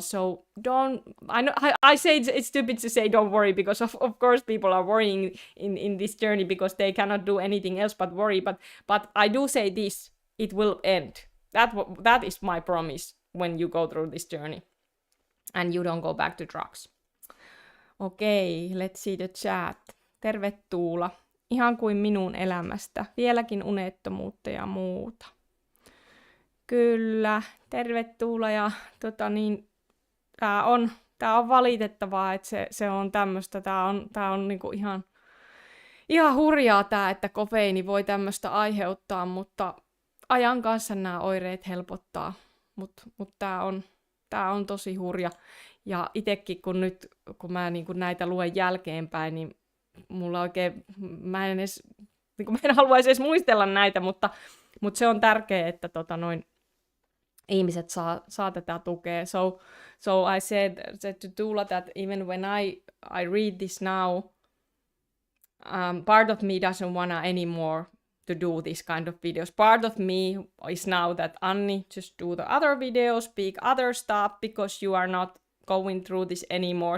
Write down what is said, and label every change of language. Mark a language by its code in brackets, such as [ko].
[en] So I say it's stupid to say don't worry, because of course people are worrying in this journey because they cannot do anything else but worry. But I do say this: it will end. That is my promise when you go through this journey and you don't go back to drugs. Okei, let's see the chat. [fi] Terve Tuula. Ihan kuin minun elämästä. Vieläkin unettomuutta ja muuta. Kyllä, terve Tuula. Ja tää on valitettavaa, että se on tämmöistä. Tää on niinku ihan hurjaa tää, että kofeiini voi tämmöistä aiheuttaa, mutta ajan kanssa nämä oireet helpottaa. Mut tää on tosi hurja. Ja itekin kun mä niinku näitä luen jälkeenpäin, niin mulla oikein, mä en haluaisi edes muistella näitä, mutta se on tärkeää, että ihmiset saa tätä tukea. [en] So I said to Tuula that even when I read this now, part of me doesn't wanna anymore to do this kind of videos. Part of me is now that Anni, just do the other videos, speak other stuff, because you are not going through this anymore.